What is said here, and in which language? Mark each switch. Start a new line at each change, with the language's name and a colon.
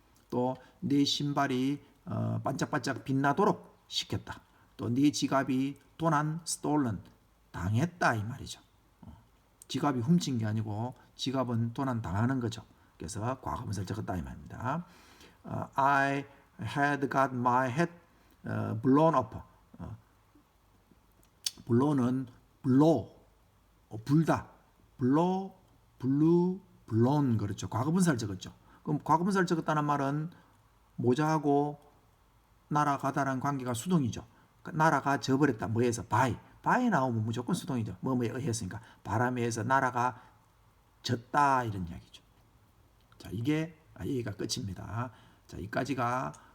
Korean: 또 내 신발이 반짝반짝 빛나도록 시켰다. 또 네 지갑이 도난 stolen 당했다 이 말이죠. 지갑이 훔친 게 아니고 지갑은 도난 당하는 거죠. 그래서 과거분사를 적었다 이 말입니다.
English: I had got my head blown up.
Korean: blow는 blow 불다.
English: blow, blew, blown 그렇죠.
Korean: 과거분사를 적었죠. 그럼 과거분사를 적었다는 말은 모자하고 날아가다라는 관계가 수동이죠. 날아가 져버렸다. 뭐에서? by 나오면 무조건 수동이죠. 뭐뭐에 의했으니까 바람에 의해서 날아가 졌다 이런 이야기죠. 자, 이게 여기가 끝입니다. 자, 여기까지가